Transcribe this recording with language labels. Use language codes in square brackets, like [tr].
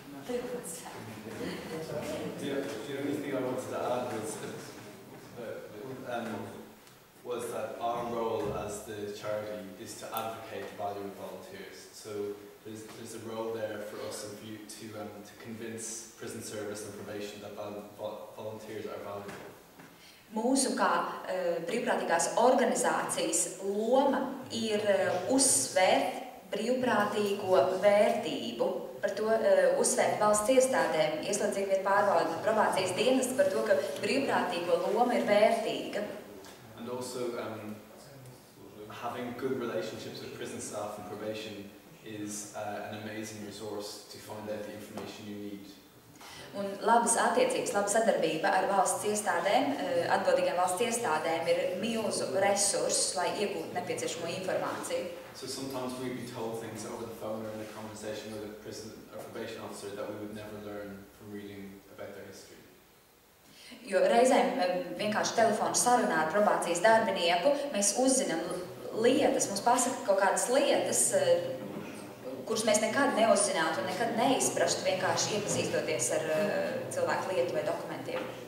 [en] The only thing I wanted to add was that was that our role as the charity is to advocate the value of volunteers. So there's a role there for us and for you to convince prison service and probation that volunteers are valuable. [lv] Mūsu kā brīvprātīgās organizācijas loma ir uzsvērt brīvprātīgo vērtību, par to uzsvērt valsts iestādēm, ieslodzīgo vietu pārvalde, probācijas dienestu par to, ka brīvprātīgo loma ir vērtīga. [en] And also having good relationships with prison staff and probation is an amazing resource to find out the information you need. [lv] Un labas attiecības, laba sadarbība ar valsts iestādēm, atbildīgām valsts iestādēm ir milzu resurss, lai iegūtu nepieciešamo informāciju. [en] So sometimes we'd be told things over the phone or in a conversation with a prison or probation officer that we would never learn from reading about their history. [lv] Jo reizēm vienkārši telefonu sarunā ar probācijas darbinieku mēs uzzinām lietas, mums pasaka kaut kādas lietas, kuras mēs nekad neuzzinātu un nekad neizprastu, vienkārši iepazīstoties ar cilvēku lietu vai dokumentiem.